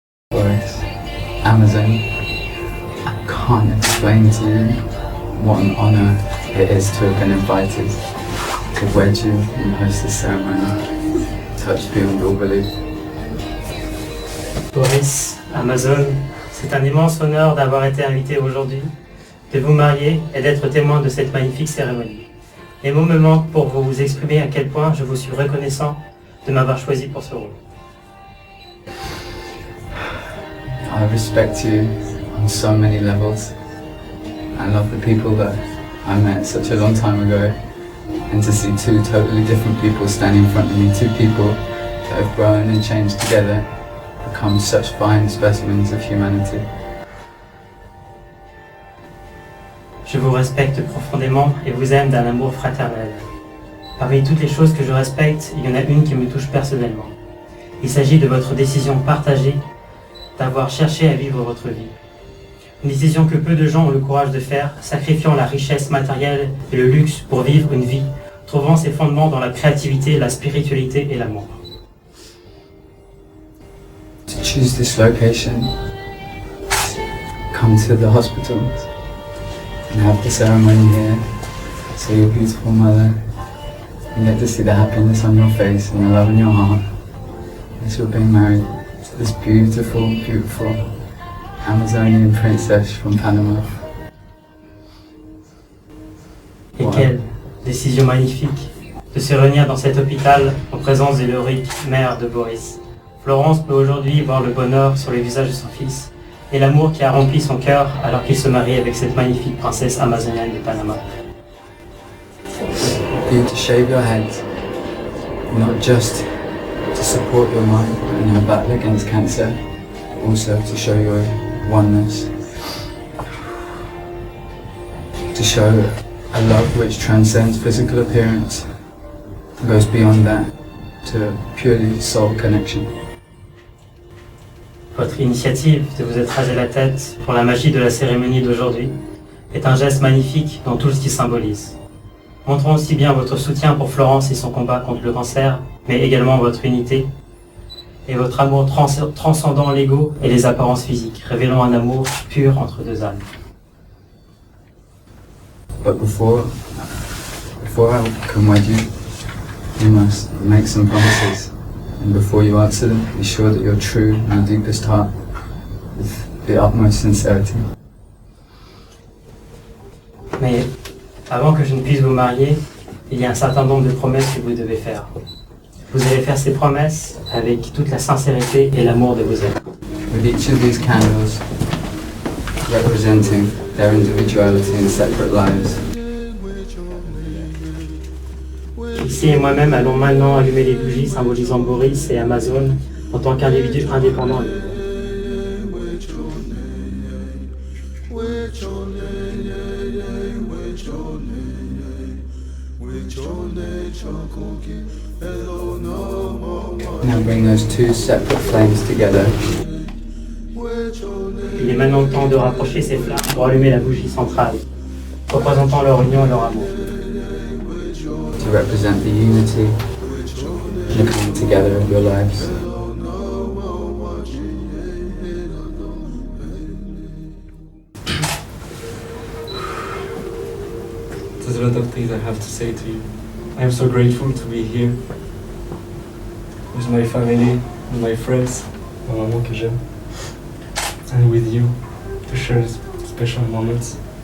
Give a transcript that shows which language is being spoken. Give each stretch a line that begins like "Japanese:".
English: Boris, Amazon, can't explain to you what an honour it is to have been invited to wed you and host this ceremony. Touched beyond all belief.
French: Boris, Amazon, c'est un immense honneur d'avoir été invité aujourd'hui, de vous marier et d'être témoin de cette magnifique cérémonie. Les mots me manquent pour vous exprimer à quel point je vous suis reconnaissant de m'avoir choisi pour ce rôle.
English: I respect you on so many levels. I love the people that I met such a long time ago, and to see two totally different people standing in front of me, two people that have grown and changed together, become such fine specimens of humanity.
French: Je vous respecte profondément et vous aime d'un amour fraternel. Parmi toutes les choses que je respecte, il y en a une qui me touche personnellement. Il s'agit de votre décision partagée d'avoir cherché à vivre votre vie. Une décision que peu de gens ont le courage de faire, sacrifiant la richesse matérielle et le luxe pour vivre une vie, trouvant ses fondements dans la créativité, la spiritualité et l'amour.
English: To choose this location, come to the hospital and have the ceremony here, see your beautiful mother, and get to see the happiness on your face and the love in your heart as you're being married to this beautiful, beautiful Amazonian princess from Panama.
French: Et Ouais. quelle décision magnifique de se réunir dans cet hôpital en présence de l'héroïque mère de Boris. Florence peut aujourd'hui voir le bonheur sur le visage de son fils et l'amour qui a rempli son cœur alors qu'il se marie avec cette magnifique princesse amazonienne de Panama.
English: For you to shave your head, not just to support your mind in your battle against cancer, but also to show your oneness, to show a love which transcends physical appearance, goes beyond that to purely soul connection.
French: Votre initiative de vous être rasé la tête pour la magie de la cérémonie d'aujourd'hui est un geste magnifique dans tout ce qu'il symbolise. Montrons aussi bien votre soutien pour Florence et son combat contre le cancer, mais également votre unité et votre amour transcendant l'ego et les apparences physiques, révélant un amour pur entre deux âmes.
English: But before I can wed you, you must make some promises. And before you answer them, be sure that you're true in your deepest heart, with the utmost sincerity.
French: Mais avant que je ne puisse vous marier, il y a un certain nombre de promesses que vous devez faire. Vous allez faire ces promesses avec toute la sincérité et l'amour de vos amis.
English: With each of these candles representing their individuality and separate lives,
French: Ici et moi-même allons maintenant allumer les bougies symbolisant Boris et Amazon en tant qu'individus indépendants.
English: now bring those two separate flames together
French: Il est maintenant temps de rapprocher ces flammes pour allumer la bougie centrale, représentant leur union et leur amour.
English: to represent the unity and the coming together of your lives. There's a lot of things I have to say to you. I am so grateful to be here with my family and my friends,
French: ma maman que j'aime,
English: and with you to share special moments.